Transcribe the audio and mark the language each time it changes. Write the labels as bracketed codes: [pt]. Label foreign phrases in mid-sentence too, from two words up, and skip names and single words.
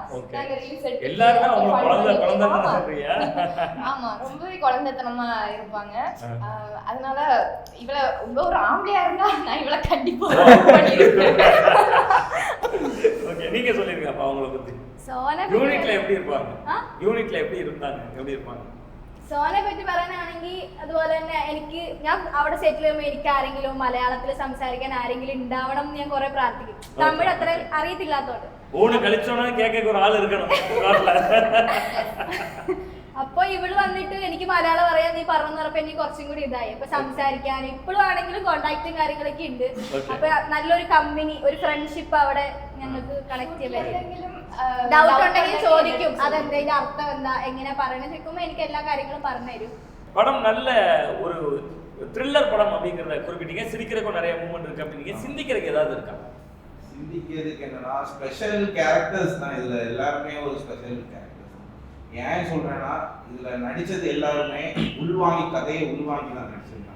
[ta] நாங்கள் ரீல்ஸ் ஆமாம், ரொம்பவே குழந்தைத்தனமாக இருப்பாங்க. அதனால இவளை உங்க ஒரு ஆம்பளையா இருந்தா நான் இவளை கண்டிப்பாக பண்ணியிருப்பேன். நீங்க சொல்லிருங்க அப்ப அவங்கள பத்தி. യൂണിറ്റിൽ எப்படி இருப்பாங்க? യൂണിറ്റിൽ எப்படி இருந்தாங்க, எப்படி இருப்பாங்க? [ml] സോനെ പറ്റി പറയാനാണെങ്കിൽ അതുപോലെ തന്നെ എനിക്ക് ഞാൻ അവിടെ സെറ്റിൽ ചെയ്യുമ്പോൾ എനിക്ക് ആരെങ്കിലും മലയാളത്തിൽ സംസാരിക്കാൻ ആരെങ്കിലും ഉണ്ടാവണം എന്ന് ഞാൻ കുറെ പ്രാർത്ഥിക്കും. തമിഴ് അത്ര അറിയത്തില്ലാത്തോണ്ട് ഊണ് കളിച്ചോണ കേൾക്കാൻ ഒരു ആൾ ഇരിക്കണം. അപ്പൊ ഇവള് വന്നിട്ട് എനിക്ക് മലയാളം പറയാൻ നീ പറഞ്ഞു പറഞ്ഞപ്പോ എനിക്ക് കുറച്ചും കൂടി ഇതായി. അപ്പൊ സംസാരിക്കാൻ ഇപ്പോഴും ആണെങ്കിലും കോണ്ടാക്റ്റും കാര്യങ്ങളൊക്കെ ഉണ്ട്. അപ്പൊ നല്ലൊരു കമ്പനി, ഒരു ഫ്രണ്ട്ഷിപ്പ് അവിടെ ഞങ്ങൾക്ക് കണക്ട് ചെയ്യാൻ. ഡൗട്ട് ഉണ്ടെങ്കിൽ ചോദിക്കും, അതെന്താ അർത്ഥം എന്താ, എങ്ങനെ പറയണെന്ന് ചോദിക്കുമ്പോൾ എനിക്ക് എല്ലാ കാര്യങ്ങളും പറഞ്ഞു തരും. [ta] படம் நல்ல ஒரு த்ரில்லர் படம் அப்படிங்கறத குறிப்பிட்டீங்க. சிரிக்கிறதுக்கு நிறைய மூமெண்ட் இருக்கு அப்படிங்க. சிந்திக்கிறதுக்கு ஏதாவது இருக்கா? சிந்திக்கிறதுக்கு என்னன்னா [en] special characters [ta] தான் இதுல, எல்லாருமே ஒரு [en] special characters. [ta] ஏன் சொல்றேன்னா இதுல நடிச்சது எல்லாருமே உள்வாங்கி, கதையை உள்வாங்கி தான் நடிச்சிருக்காங்க.